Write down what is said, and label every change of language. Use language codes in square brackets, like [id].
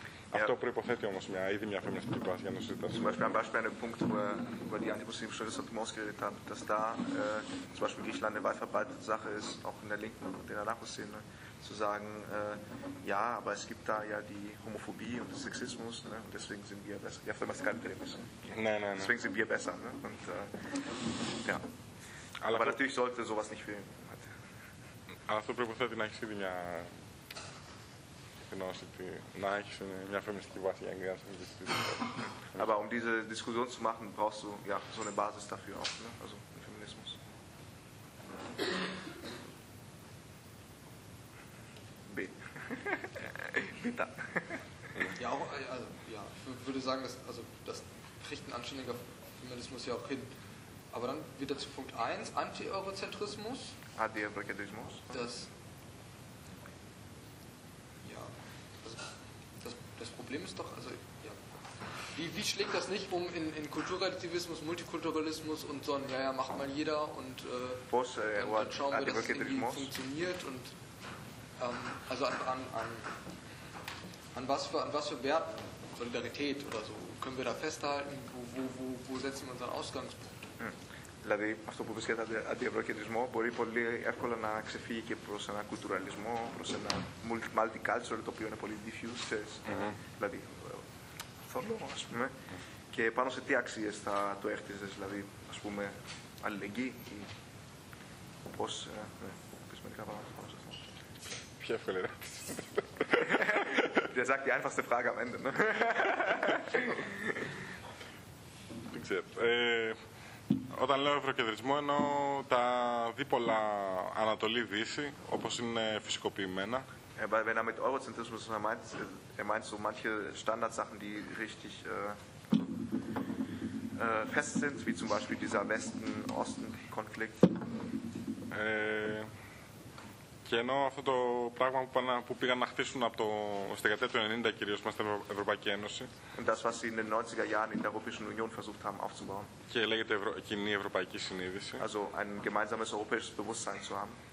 [el] Αυτό προϋποθέτει όμως μια φεμινιστική βάση για να συζητάσουμε. [de] Zum Beispiel ein Beispiel, ein Punkt, wo über die antimuslimische Ressentiments geredet haben, dass da zum Beispiel Griechenland eine weit verbreitete Sache ist, auch in der Linken und in der Anarcho-Szene, zu sagen, ja, aber es gibt da ja die Homophobie und den Sexismus, ne, und deswegen sind wir besser. Ja, für was kann ich denn? Nein, nein. Deswegen sind wir besser. Ne, und, ja. Aber natürlich sollte sowas nicht fehlen. [el] Αλλά αυτό προϋποθέτει να έχεις ήδη μια γνώση, να έχεις μια φεμινιστική βάση για να κάνεις αυτή τη Αλλά για αυτή τη [de] discussion zu machen, brauchst du ja so eine Basis dafür auch, ne? Also den Feminismus. B. Bitte. Ja, auch, also, ja, ich würde sagen, dass, also, das kriegt ein anständiger Feminismus ja auch hin. Aber dann wieder zu Punkt 1, Anti-Eurozentrismus. Anti-Eurozentrismus. Das, ja, also, das Problem ist doch, also, ja, wie schlägt das nicht um in Kulturrelativismus, Multikulturalismus und so ein, naja, macht mal jeder und dann schauen wir, dass es irgendwie funktioniert und, also an was für Werten, Solidarität oder so, können wir da festhalten, wo setzen wir unseren Ausgangspunkt? [el] Δηλαδή, αυτό που βρίσκεται αντιευρωκεντρισμό μπορεί πολύ εύκολα να ξεφύγει και προς ένα κουλτουραλισμό, προς ένα multicultural, το οποίο είναι πολύ diffuse, δηλαδή θολό, ας πούμε. Και πάνω σε τι αξίες θα το έχτιζες, δηλαδή, ας πούμε, αλληλεγγύη, όπως, πες μερικά πράγματα πάνω σε αυτό. Ποια εύκολη ερώτηση. [de] Der sagt die einfachste Frage am Ende, ne? [el] Δεν ξέρω. Όταν λέω ευρωκεντρισμό εννοώ τα δίπολα Ανατολή-Δύση, όπως είναι φυσικοποιημένα. [de] Weil wenn mit Eurozentrismus meint so manche Standardsachen, die richtig fest sind, wie zum Beispiel dieser Westen-Osten-Konflikt. [el] Και ενώ αυτό το πράγμα που πήγαν να χτίσουν από στην δεκαετία του 90 κυρίως μέσα στην Ευρωπαϊκή Ένωση. [de] Und das, was sie in den 90er Jahren in der Europäischen Union versucht haben aufzubauen. [el] Και λέγεται κοινή ευρωπαϊκή συνείδηση. [de] Also ein gemeinsames europäisches Bewusstsein zu haben.